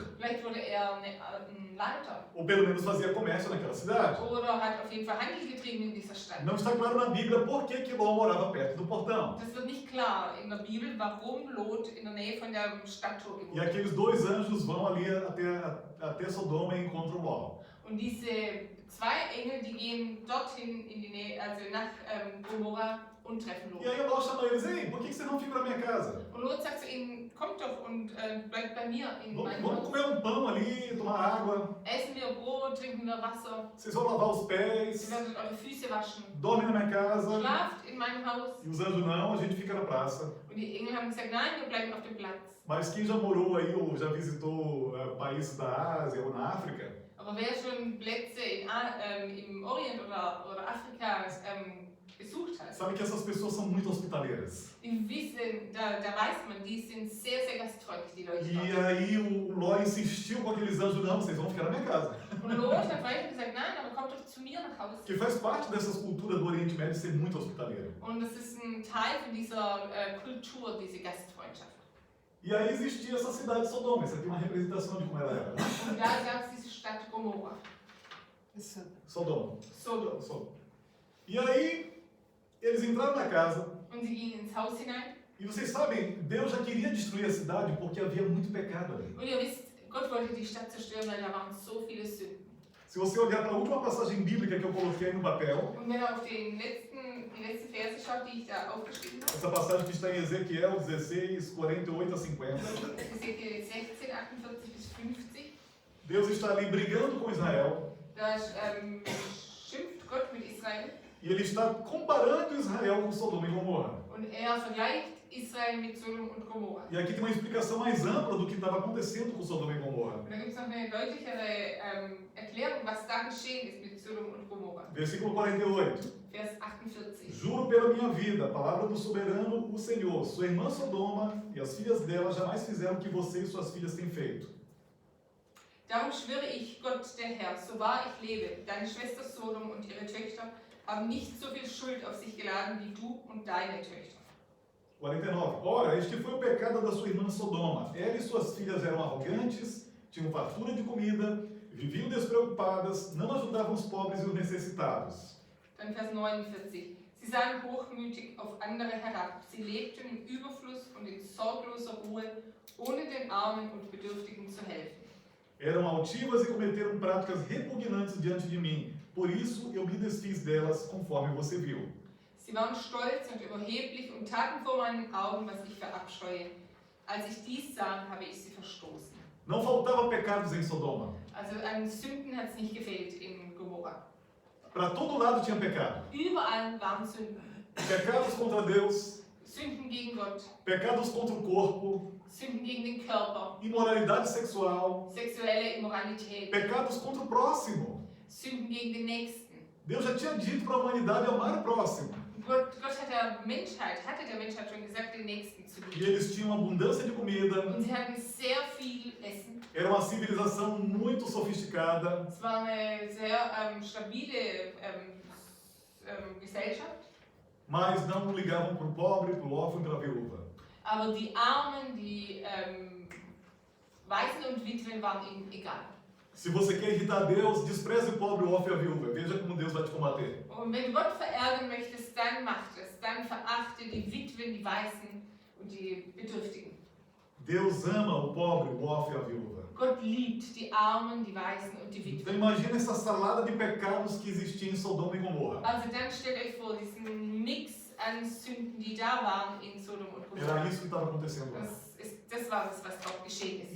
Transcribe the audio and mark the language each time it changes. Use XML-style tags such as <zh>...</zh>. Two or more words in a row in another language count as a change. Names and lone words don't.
<de>Vielleicht wurde er ein Leiter</de> <pt>ou pelo menos fazia comércio naquela cidade.</pt> <de>oder hat auf jeden Fall Handel getrieben in dieser Stadt.</de> <pt>Não está claro na Bíblia por que Ló morava perto do portão.</pt> <de>Das wird nicht klar in der Bibel, warum Lot in der Nähe von dem Stadttor</de> <pt>E</pt> <de>gewohnt hat.</de> <pt>aqueles dois anjos vão ali até Sodoma e encontram Ló.</pt> <de>Und diese 2 Engel, die gehen dorthin in die Nähe, also nach Gomorra und treffen Lot.</de> <pt>E aí Ló chama eles, ei, por que vocês não ficam na minha casa?</pt> <de>Und Lot sagt zu ihnen, kommt doch und bleibt bei mir in meinem</de> <pt>Vamos</pt> <de>Haus.</de> <pt>comer pão ali, tomar água,</pt> <de>Essen wir Brot, trinken wir Wasser,</de> <pt>vocês vão lavar os pés,</pt> <de>ihr werdet eure Füße waschen.</de> <pt>dormem na minha casa.</pt> <de>Schlaft in meinem Haus.</de> <pt>E os anjos não, a gente fica na praça.</pt> <de>Und die Engel haben gesagt, nein, wir bleiben auf dem Platz.</de> <pt>Mas quem já morou aí ou já visitou países da Ásia ou na África,</pt> <de>Aber wer schon Plätze im Orient oder Afrika besucht hat,</de> <pt>sabe que essas pessoas são muito hospitaleiras.</pt> <de>die wissen, da weiß man, die sind sehr, sehr gastfreundlich, die Leute</de> <pt>E</pt> <de>dort.</de> <pt>aí o Ló insistiu com aqueles anjos, não, vocês vão ficar na minha casa.</pt> <de>Und Lot hat weiter gesagt, nein, aber kommt doch zu mir nach Hause.</de> <pt>Que faz parte dessas culturas do Oriente Médio ser muito hospitaleira.</pt> <de>Und das ist ein Teil von dieser Kultur, diese Gastfreundschaft.</de> <pt>E aí existia essa cidade de Sodoma, essa aqui é uma representação de como ela era.</pt> <de>Und da gab es diese Stadt Gomorra, Sodoma. Sodom.</de> <pt>Sodoma. E aí eles entraram na casa.</pt> <de>Und sie gingen ins Haus hinein.</de> <pt>E vocês sabem, Deus já queria destruir a cidade porque havia muito pecado ali.</pt> <de>Und ihr wisst, Gott wollte die Stadt zerstören, weil da waren so viele Sünden.</de> <pt>Se você olhar para a última passagem bíblica que eu coloquei no papel,</pt> <de>Und wenn ihr auf die letzten Verse schaut, die ich da aufgeschrieben habe,</de> <pt>essa passagem que está em Ezequiel 16, 48 a 50,</pt> <de>Ezekiel 16, 48 bis 50,</de> <pt>Deus está ali brigando com Israel</pt> <de>da schimpft Gott mit Israel</de> <pt>e ele está comparando Israel com Sodoma e Gomorra.</pt> <de>und vergleicht Israel mit Sodom und Gomorra.</de> <pt>E aqui tem uma explicação mais ampla do que estava acontecendo com Sodoma e Gomorra.</pt> <de>Und da gibt es noch eine deutlichere Erklärung, was da geschehen ist mit Sodom und Gomorra.</de> <pt>Versículo 48.</pt> <de>Vers 48.</de> <pt>Juro pela minha vida, a palavra do soberano, o Senhor, sua irmã Sodoma e as filhas dela jamais fizeram o que você e suas filhas têm feito.</pt> <de>Darum schwöre ich, Gott der Herr, so wahr ich lebe, deine Schwester Sodom und ihre Töchter haben nicht so viel Schuld auf sich geladen wie du und deine Töchter. 49.</de> <pt>Ora, este foi o pecado da sua irmã Sodoma. Ela e suas filhas eram arrogantes, tinham fartura de comida, Viviam despreocupadas, não ajudavam os pobres e os necessitados.</pt> <de>Dann Vers 49. Sie sahen hochmütig auf andere herab. Sie lebten im Überfluss und in sorgloser Ruhe, ohne den Armen und Bedürftigen zu helfen.</de> <pt>Eram altivas e cometeram práticas repugnantes diante de mim. Por isso eu me desfiz delas, conforme você viu.</pt> <de>Sie waren stolz und überheblich und taten vor meinen Augen, was ich verabscheue. Als ich dies sah, habe ich sie verstoßen.</de> <pt>Não faltava pecados em Sodoma.</pt> <de>Also an Sünden hat es nicht gefehlt in Gomorra.</de> <pt>Para todo lado tinha pecado.</pt> <de>Überall waren Sünden.</de> <pt>Pecados contra Deus,</pt> <de>Sünden gegen Gott,</de> <pt>pecados contra o corpo,</pt> <de>Sünden gegen den Körper,</de> <pt>imoralidade sexual,</pt> <de>sexuelle Immoralität,</de> <pt>pecados contra o próximo.</pt> <de>Sünden gegen den Nächsten.</de> <pt>Deus já tinha dito para a humanidade amar o próximo.</pt> <de>Gott hatte der Menschheit schon gesagt, den Nächsten zu</de> <pt>E</pt> <de>lieben.</de> <pt>eles tinham abundância de comida.</pt> <de>Und sie hatten sehr viel Essen.</de> <pt>Era uma civilização muito sofisticada.</pt> <de>Es war eine sehr stabile Gesellschaft.</de> <pt>Mas não ligavam para o pobre, para o órfão e para a viúva.</pt> <de>Aber die Armen, die Waisen und Witwen waren ihnen egal.</de> <pt>Se você quer irritar Deus, despreze o pobre, o órfão e a viúva. Veja como Deus vai te combater.</pt> <de>Und wenn du Gott verärgern möchtest, dann macht es. Dann verachte die Witwen, die Waisen und die Bedürftigen.</de> <pt>Deus ama o pobre, o órfão e a viúva.</pt> <de>Gott liebt die Armen, die Waisen und die</de> <pt>Então</pt> <de>Witwen.</de> <pt>imagina essa salada de pecados que existia em Sodoma e Gomorra.</pt> <de>Also dann stellt euch vor, diesen Mix an Sünden, die da waren in Sodom und</de> <pt>Era</pt> <de>Gomorra.</de> <pt>isso que estava acontecendo lá.</pt> <de>Das war das, was dort geschehen ist.</de>